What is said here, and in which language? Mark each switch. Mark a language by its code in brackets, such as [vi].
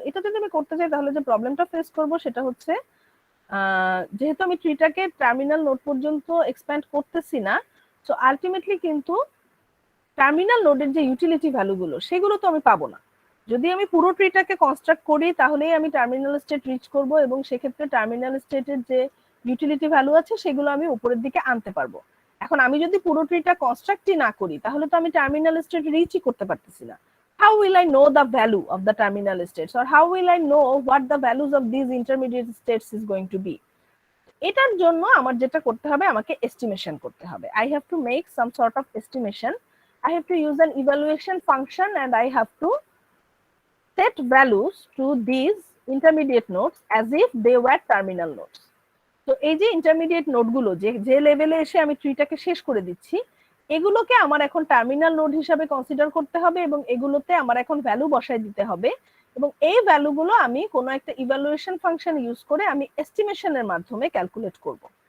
[bn] তো এটা যদি আমি করতে চাই, তাহলে যে প্রবলেমটা ফেস করব সেটা হচ্ছে, যেহেতু আমি ট্রিটাকে টার্মিনাল নোড পর্যন্ত এক্সপ্যান্ড করতেছি না, সো আলটিমেটলি কিন্তু টার্মিনাল নোডের যে ইউটিলিটি ভ্যালুগুলো সেগুলো তো আমি পাবো না। যদি আমি পুরো ট্রিটাকে কনস্ট্রাক্ট করি, তাহলেই আমি টার্মিনাল স্টেট রিচ করব এবং সেক্ষেত্রে টার্মিনাল স্টেটের যে ইউটিলিটি ভ্যালু আছে সেগুলো আমি উপরের দিকে আনতে পারবো। এখন আমি যদি পুরো ট্রিটা কনস্ট্রাক্টই না করি, তাহলে তো আমি টার্মিনাল স্টেট রিচই করতে পারতেছি না। [en] How will I know the value of the terminal states, or how will I know what the values of these intermediate states is going to be? [bn] এটার জন্য আমার যেটা করতে হবে, আমাকে এস্টিমেশন করতে হবে। [en] I have to make some sort of estimation. I have to use an evaluation function and I have to set values to these intermediate nodes as if they were terminal nodes. [bn] তো এই যে intermediate নোডগুলো যে লেভেলে এসে আমি ট্রিটাকে শেষ করে দিচ্ছি, এগুলোকে আমার এখন টার্মিনাল নোড হিসাবে কনসিডার করতে হবে এবং এগুলোতে আমার এখন ভ্যালু বসায় দিতে হবে, এবং এই ভ্যালুগুলো আমি কোনো একটা ইভালুয়েশন ফাংশন ইউজ করে আমি এস্টিমেশনের মাধ্যমে ক্যালকুলেট করব।